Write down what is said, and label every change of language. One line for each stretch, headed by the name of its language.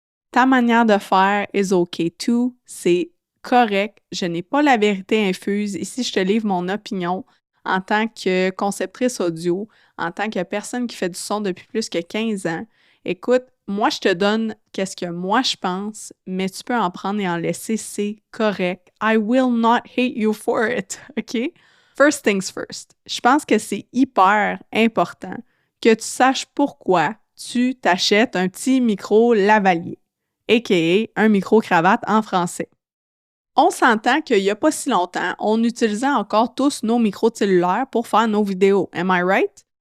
French: Ta manière de faire
English: is okay too.
French: C'est correct. Je n'ai pas la vérité infuse. Ici, je te livre mon opinion en tant que conceptrice audio, en tant que personne qui fait du son depuis plus que 15 ans. Écoute, moi, je te donne qu'est-ce que moi je pense, mais tu peux en prendre et en laisser, c'est correct.
English: I will not hate you for it, OK? First things first.
French: Je pense que c'est hyper important que tu saches pourquoi tu t'achètes un petit micro lavalier, a.k.a. un micro-cravate en français. On s'entend qu'il n'y a pas si longtemps, on utilisait encore tous nos micros cellulaires pour faire nos vidéos.
English: Am I right?